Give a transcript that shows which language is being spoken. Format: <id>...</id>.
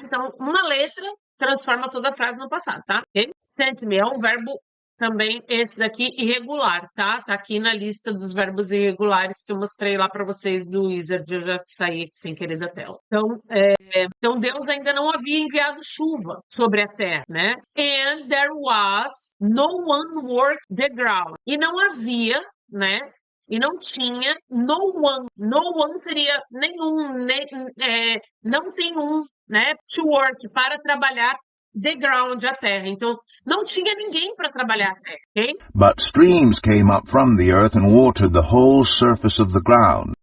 <pt>Então, uma letra transforma toda a frase no passado, tá? Okay?</pt> <en>Send me</en> <pt>é um verbo também, esse daqui, irregular, tá? Tá aqui na lista dos verbos irregulares que eu mostrei lá para vocês do Wizard, eu já saí sem querer da tela. Então, Deus ainda não havia enviado chuva sobre a terra, né?</pt> <en>And there was no one work the ground.</en> <pt>E não havia, né? E não tinha</pt> <en>no one</en> <pt>seria nenhum, não tem um, né?</pt> <en>To work,</en> <pt>para trabalhar</pt> <en>the ground,</en> <pt>a terra. Então, não tinha ninguém para trabalhar a terra, ok?</pt> <en>But streams came up from the earth and watered the whole surface of the ground.</en>